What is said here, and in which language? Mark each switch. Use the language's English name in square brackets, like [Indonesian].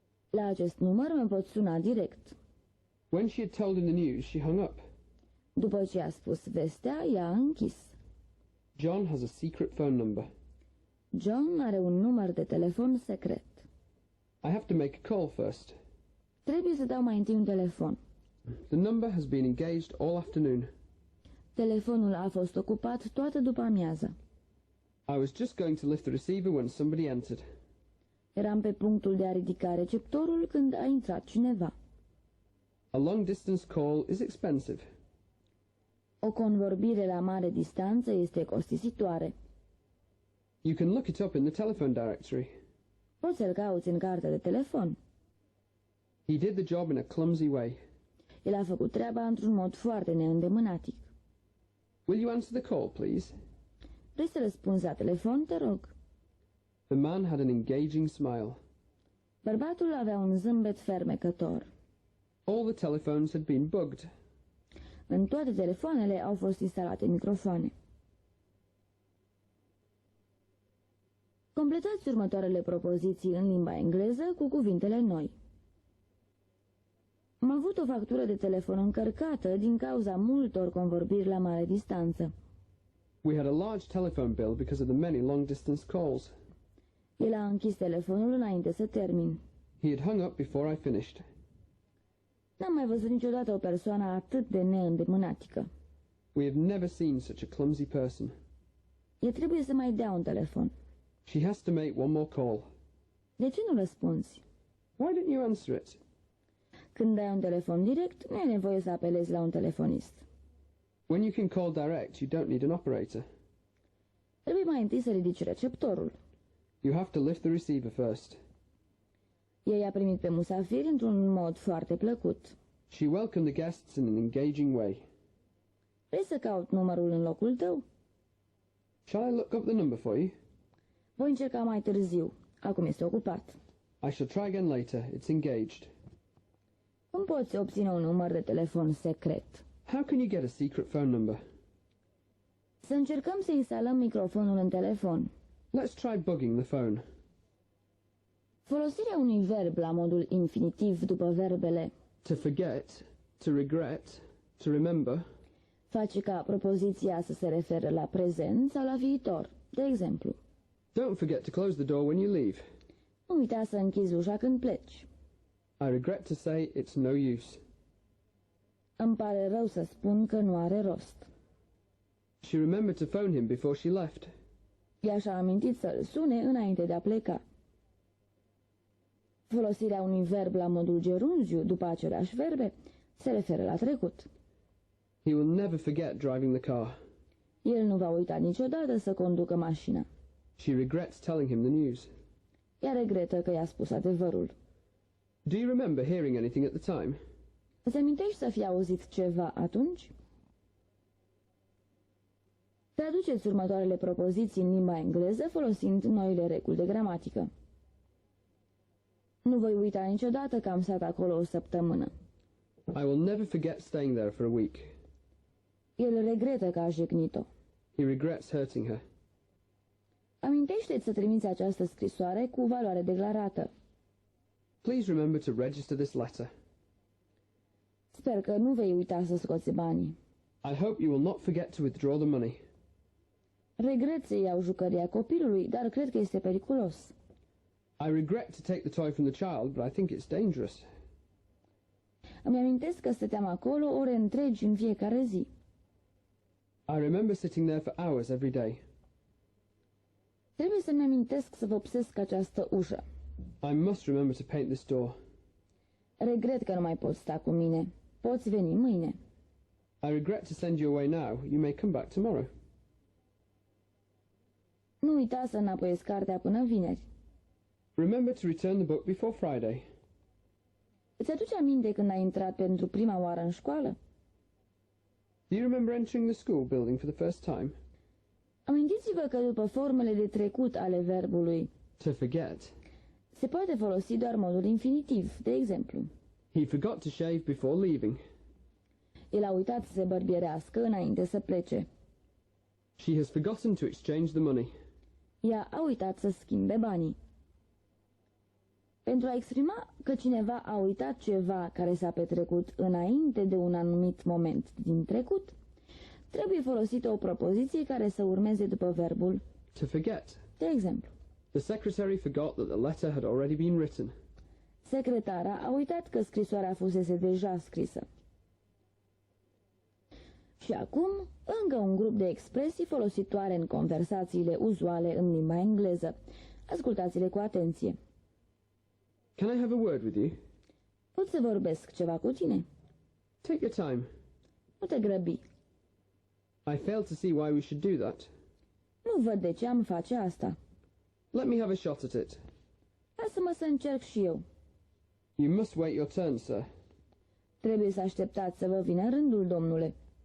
[Romanian] La acest număr mă pot suna direct. [English] When she had told him the news, she hung up. [Romanian] După ce a spus vestea, ea a închis. [English] John has a secret phone number. [Romanian] John are un număr de telefon secret. [English] I have to make a call first. [Romanian] Trebuie să dau mai întâi un telefon. [English] The number has been engaged all afternoon. [Romanian] Telefonul a fost ocupat toată după amiază. [English] I was just going to lift the receiver when somebody entered. [Romanian] Eram pe punctul de a ridica receptorul când a intrat cineva. [English] A long distance call is expensive. [Romanian] O convorbire la mare distanță este costisitoare. [English] You can look it up in the telephone directory. [Romanian] Poți să-l cauți în cartea de telefon. [English] He did the job in a clumsy way. [Romanian] El a făcut treaba într-un mod foarte neîndemânatic. [English] Will you answer the call, please? [Romanian] Vrei să răspunzi la telefon, te rog? [English] The man had an engaging smile. [Romanian] Bărbatul avea un zâmbet fermecător. [English] All the telephones had been bugged. [Romanian] În toate telefoanele au fost instalate microfoane. Completați următoarele propoziții în limba engleză cu cuvintele noi. Am avut o factură de telefon încărcată din cauza multor convorbiri la mare distanță. [English] We had a large telephone bill because of the many long-distance calls. [Romanian] El a închis telefonul înainte să termin. [English] He had hung up before I finished. [Romanian] N-am mai văzut niciodată o persoană atât de neîndemânatică. [English] We have never seen such a clumsy person. [Romanian] E trebuie să mai dea un telefon. [English] She has to make one more call. [Romanian] De ce nu răspunzi? [English] Why don't you answer it? [Romanian] Când dai un telefon direct, nu e nevoie să apelezi la un telefonist. [English] When you can call direct, you don't need an operator. [Romanian] Trebuie mai întâi să ridici receptorul. [English] You have to lift the receiver first. [Romanian] Ei a primit pe musafiri într-un mod foarte plăcut. [English] She welcomed the guests in an engaging way. [Romanian] Vrei să caut numărul în locul tău? [English] Shall I look up the number for you? [Romanian] Voi încerca mai târziu. Acum este ocupat. [English] I shall try again later. It's engaged. [Romanian] Cum poți obține un număr de telefon secret? [English] How can you get a secret phone number? [Romanian] Să încercăm să instalăm microfonul în telefon. [English] Let's try bugging the phone. [Romanian] Folosirea unui verb la modul infinitiv după verbele [English] To forget, to regret, to remember. [Romanian] face ca propoziția să se referă la prezent sau la viitor. De exemplu, [English] Don't forget to close the door when you leave. [Romanian] nu uita să închizi ușa când pleci. [English] I regret to say it's no use. [Romanian] Îmi pare rău să spun că nu are rost. [English] She remembered to phone him before she left. [Romanian] Ea și-a amintit să-l sune înainte de a pleca. Folosirea unui verb la modul gerunziu după aceleași verbe se referă la trecut. [English] He will never forget driving the car. [Romanian] El nu va uita niciodată să conducă mașina. [English] She regrets telling him the news. [Romanian] Ea regretă că i-a spus adevărul. [English] Do you remember hearing anything at the time? [Romanian] Îți amintești să fi auzit ceva atunci? Traduceți următoarele propoziții în limba engleză folosind noile reguli de gramatică. Nu voi uita niciodată că am stat acolo o săptămână. [English] I will never forget staying there for a week. [Romanian] El regretă că a jignit-o. [English] He regrets hurting her. [Romanian] Amintește-ți să trimiți această scrisoare cu valoare declarată. [English] Please remember to register this letter. [Romanian] Sper că nu vei uita să scoți banii. [English] I hope you will not forget to withdraw the money. [Romanian] Regret să iau jucăria copilului, dar cred că este periculos. [English] I regret to take the toy from the child, but I think it's dangerous. [Romanian] Îmi amintesc că stăteam acolo ore întregi în fiecare zi. [English] I remember sitting there for hours every day. [Romanian] Trebuie să-mi amintesc să vopsesc această ușă. [English] I must remember to paint this door. [Romanian] Regret că nu mai poți sta cu mine. Poți veni mâine. [English] I regret to send you away now. You may come back tomorrow. [Romanian] Nu uita să înapoiezi cartea până vineri. [English] Remember to return the book before Friday. [Romanian] Îți aduce aminte când ai intrat pentru prima oară în școală? [English] Do you remember entering the school building for the first time? [Romanian] Amintiți-vă că după formele de trecut ale verbului [English] To forget. [Romanian] se poate folosi doar modul infinitiv, de exemplu. [English] He forgot to shave before leaving. [Romanian] El a uitat să se bărbierească înainte să plece. [English] She has forgotten to exchange the money. [Romanian] Ea a uitat să schimbe banii. Pentru a exprima că cineva a uitat ceva care s-a petrecut înainte de un anumit moment din trecut, trebuie folosită o propoziție care să urmeze după verbul. [English] To forget. [Romanian] De exemplu, [English] The secretary forgot that the letter had already been written. [Romanian] secretara a uitat că scrisoarea fusese deja scrisă. Și acum, încă un grup de expresii folositoare în conversațiile uzuale în limba engleză. Ascultați-le cu atenție. [English] Can I have a word with you? [Romanian] Pot să vorbesc ceva cu tine? [English] Take your time. [Romanian] Nu te grăbi. [English] I fail to see why we should do that. [Romanian] Nu văd de ce am face asta. [English] Let me have a shot at it. [Romanian] Lasă-mă să încerc și eu. [English] You must wait your turn, sir. [Romanian] Trebuie să așteptați să vă vină rândul, domnule.